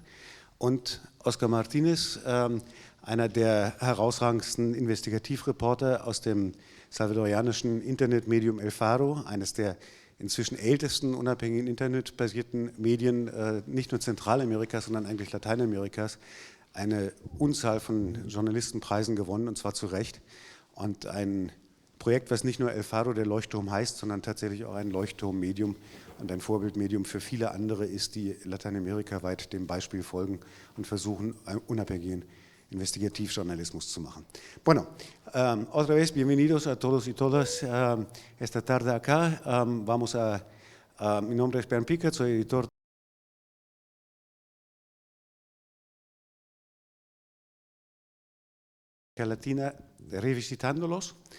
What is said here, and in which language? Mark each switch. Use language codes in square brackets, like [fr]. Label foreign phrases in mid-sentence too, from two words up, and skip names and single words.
[de] Und Oscar Martínez, einer der herausragendsten Investigativreporter aus dem salvadorianischen Internetmedium El Faro, eines der inzwischen ältesten unabhängigen internetbasierten Medien, nicht nur Zentralamerikas, sondern eigentlich Lateinamerikas, eine Unzahl von Journalistenpreisen gewonnen, und zwar zu Recht. Und ein Projekt, was nicht nur El Faro, der Leuchtturm heißt, sondern tatsächlich auch ein Leuchtturmmedium und ein Vorbildmedium für viele andere ist, die lateinamerikaweit dem Beispiel folgen und versuchen, unabhängigen Investigativjournalismus zu machen. [es] Bueno, otra vez, bienvenidos a todos y todas esta tarde acá. Mi nombre es Bernd Pickert, soy editor de Latina Revisitándolos.